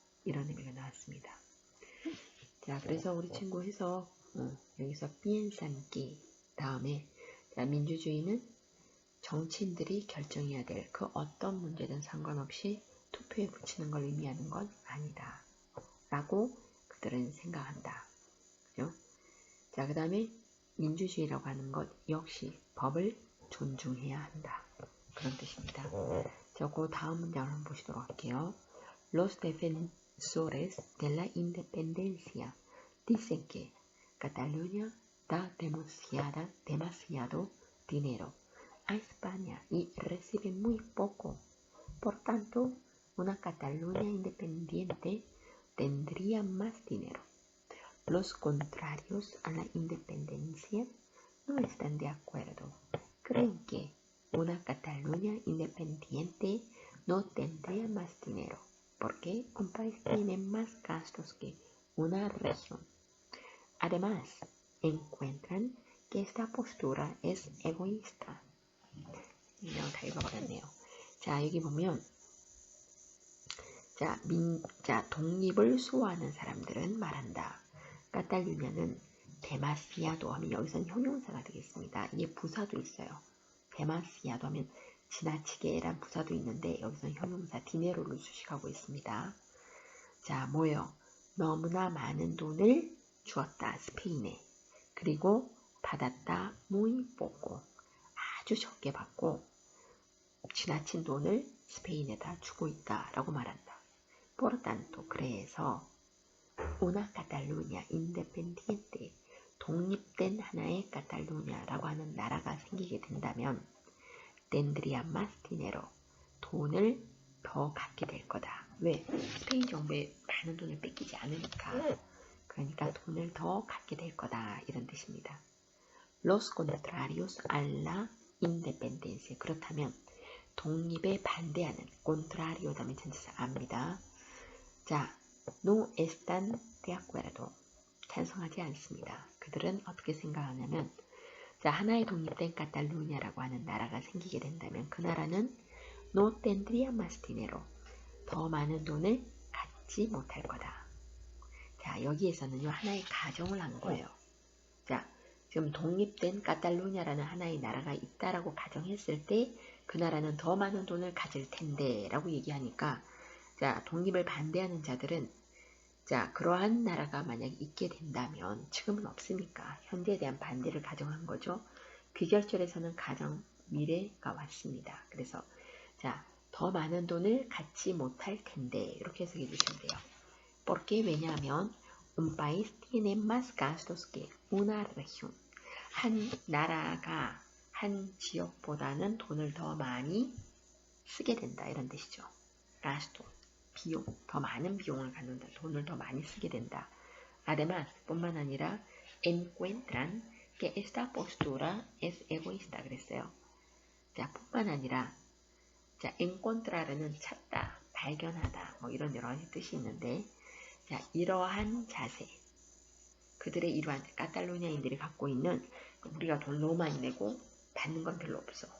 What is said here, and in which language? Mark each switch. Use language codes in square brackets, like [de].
[ko] 이런 의미가 나왔습니다. 자, 그래서 우리 친구 해석 여기서 piensan que 다음에 자, 민주주의는 정치인들이 결정해야 될 그 어떤 문제든 상관없이 투표에 붙이는 걸 의미하는 건 아니다. 라고 그들은 생각한다. 그죠? 자, 그 다음에 민주주의라고 하는 것 역시 법을 존중해야 한다. 그런 뜻입니다. 자, 그 다음 문장을 한번 보시도록 할게요. [es] Los defensores de la independencia dicen que Cataluña da demasiado dinero a España y recibe muy poco. Por tanto, una Cataluña independiente tendría más dinero. Los contrarios a la independencia no están de acuerdo. Creen que una Cataluña independiente no tendría más dinero, porque un país tiene más gastos que una región. Además, encuentran que esta postura es egoísta. [ko] 그냥 다 읽어버렸네요. 자, 여기 보면 자, 독립을 수호하는 사람들은 말한다. 카탈루냐는 데마시아도 하면 여기서는 형용사가 되겠습니다. 이게 부사도 있어요. 데마시아도 하면 지나치게란 부사도 있는데 여기서는 형용사 디네로를 수식하고 있습니다. 자, 뭐예요? 너무나 많은 돈을 주었다. 스페인에. 그리고 받았다. [es] muy poco. [ko] 아주 적게 받고 지나친 돈을 스페인에다 주고 있다라고 말한다. Por tanto, 그래서 [es] una Cataluña independiente, [ko] 독립된 하나의 카탈루냐라고 하는 나라가 생기게 된다면 [es] tendría más dinero, [ko] 돈을 더 갖게 될 거다. 왜? 스페인 정부에 많은 돈을 뺏기지 않으니까. 그러니까 돈을 더 갖게 될 거다. 이런 뜻입니다. [es] Los contrarios a la independencia. [ko] 그렇다면 독립에 반대하는 contrario 다음에 전치사 압니다. 자, [es] no están de acuerdo. [ko] 찬성하지 않습니다. 그들은 어떻게 생각하냐면 자, 하나의 독립된 카탈루냐라고 하는 나라가 생기게 된다면 그 나라는 [es] no tendría más dinero. [ko] 더 많은 돈을 갖지 못할 거다. 자, 여기에서는요, 하나의 가정을 한 거예요. 자, 지금 독립된 카탈루냐라는 하나의 나라가 있다라고 가정했을 때 그 나라는 더 많은 돈을 가질 텐데 라고 얘기하니까 자, 독립을 반대하는 자들은 자, 그러한 나라가 만약에 있게 된다면 지금은 없으니까 현재에 대한 반대를 가정한 거죠. 귀결절에서는 가정 미래가 왔습니다. 그래서 자, 더 많은 돈을 갖지 못할 텐데 이렇게 해석해 주시면 돼요. [es] porque [ko] 왜냐하면 [es] un país tiene más gastos que una región. [ko] 한 나라가 한 지역보다는 돈을 더 많이 쓰게 된다 이런 뜻이죠. gasto, 비용, 더 많은 비용을 갖는다. 돈을 더 많이 쓰게 된다. [es] Además, [ko] 뿐만 아니라 [es] encuentran que esta postura es egoísta [ko] 그랬어요. 자, 뿐만 아니라 자, encontrar는 찾다, 발견하다 뭐 이런 여러 가지 뜻이 있는데 자, 이러한 자세 그들의 이러한 카탈루냐인들이 갖고 있는 우리가 돈 너무 많이 내고 받는 건 별로 없어.